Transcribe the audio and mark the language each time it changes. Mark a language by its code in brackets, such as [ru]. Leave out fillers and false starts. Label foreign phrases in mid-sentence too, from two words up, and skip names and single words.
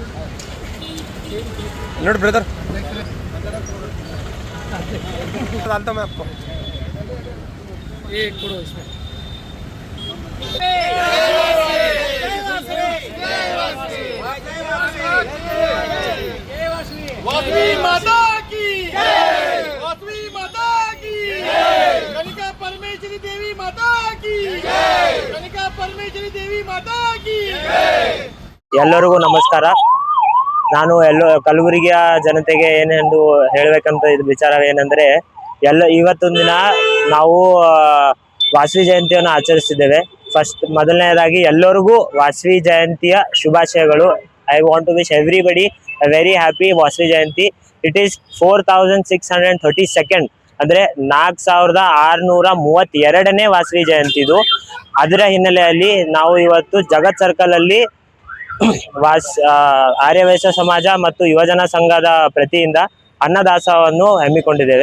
[kn] ನೋಡಿ ಬ್ರದರ್ ಅಂತ [hi] मैं आपको एक करो इसमें वासवी माता की वासवी माता की कनिका परमेश्वरी देवी माता की कनिका परमेश्वरी देवी माता की [kn] ಎಲ್ಲರಿಗೂ ನಮಸ್ಕಾರ. ನಾನು ಕಲಬುರಗಿಯ ಜನತೆಗೆ ಏನೆಂದು ಹೇಳಬೇಕಂತ ಇದು ವಿಚಾರ ಏನಂದ್ರೆ, ಇವತ್ತೊಂದು ದಿನ ನಾವು ವಾಸವಿ ಜಯಂತಿಯನ್ನು ಆಚರಿಸಿದ್ದೇವೆ. ಮೊದಲನೇದಾಗಿ ಎಲ್ಲರಿಗೂ ವಾಸವಿ ಜಯಂತಿಯ ಶುಭಾಶಯಗಳು. [en] I want to wish everybody a very happy Vasavi Jayanti. it is [kn] 4632 ಅಂದ್ರೆ 4632ನೇ ವಾಸವಿ ಜಯಂತಿ ಇದು. ಅದರ ಹಿನ್ನೆಲೆಯಲ್ಲಿ ನಾವು ಇವತ್ತು ಜಗತ್ ಸರ್ಕಲ್ ಅಲ್ಲಿ ಆರ್ಯವೈಶ್ಯ ಸಮಾಜ ಮತ್ತು ಯುವಜನ ಸಂಘದ ಪ್ರತಿಯಿಂದ ಅನ್ನದಾಸೋಹವನ್ನು ಹಮ್ಮಿಕೊಂಡಿದ್ದೇವೆ.